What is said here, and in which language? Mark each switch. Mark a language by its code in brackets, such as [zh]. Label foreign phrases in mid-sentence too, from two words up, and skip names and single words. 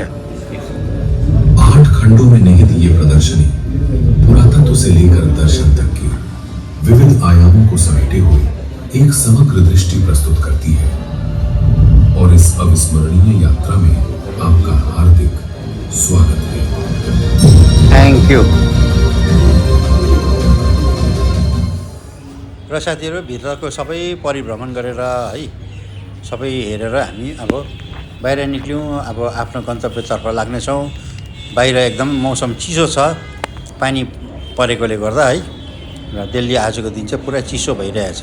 [hi] 8 खंडों में निहित ये प्रदर्शनी पुरातत्व से लेकर दर्शन तक के विविध आयामों को समेटे हुए एक समग्र दृष्टि प्रस्तुत करती है, और इस अविस्मरणीय यात्रा में आपका हार्दिक स्वागत है। [en] thank you. [ne] र साथीहरू भित्रको सबै परिभ्रमण गरेर है सबै हेरेर हामी अब बाहिर निक्ल्यौँ। अब आफ्नो गन्तव्यतर्फ लाग्नेछौँ। बाहिर एकदम मौसम चिसो छ, पानी परेकोले गर्दा है, र दिल्ली आजको दिन चाहिँ पुरा चिसो भइरहेछ।